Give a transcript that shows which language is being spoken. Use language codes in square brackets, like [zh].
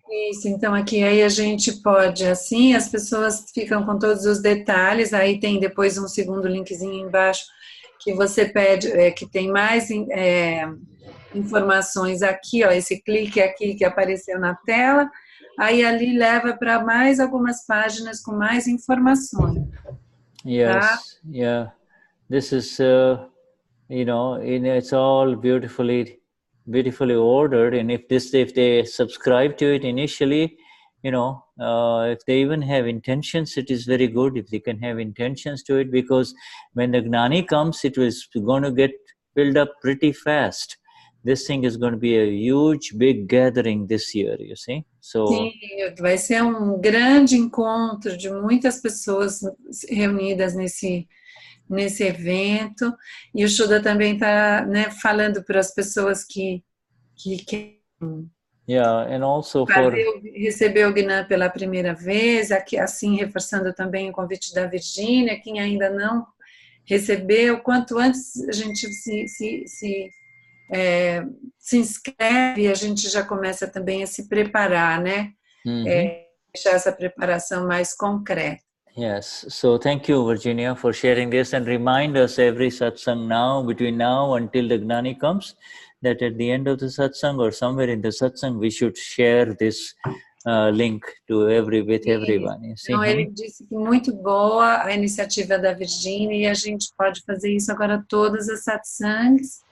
[pt] Isso, então aqui aí a gente pode, assim, as pessoas ficam com todos os detalhes, aí tem depois um segundo linkzinho embaixo que você pede, que tem mais informações aqui, ó, esse clique aqui que apareceu na tela, aí ali leva para mais algumas páginas com mais informações. [en] Yes, yeah, this is, it's all beautifully ordered, and if they subscribe to it initially, if they even have intentions, it is very good if they can have intentions to it, because when the Gnani comes, it is going to get filled up pretty fast. This thing is going to be a huge, big gathering this year, you see. So, [pt] sim, vai ser grande encontro de muitas pessoas reunidas nesse evento, e o Shuddha também está, falando para as pessoas que [en] and also [pt] receber o Gnan pela primeira vez, aqui, assim, reforçando também o convite da Virgínia, quem ainda não recebeu, quanto antes a gente se inscreve, a gente já começa também a se preparar, né? Deixar essa preparação mais concreta. [en] Yes, so thank you, Virginia, for sharing this, and remind us every satsang now, between now until the Gnani comes, that at the end of the satsang or somewhere in the satsang, we should share this link with everyone. You see? [pt] Então, ele disse que muito boa a iniciativa da Virginia, e a gente pode fazer isso agora todas as satsangs.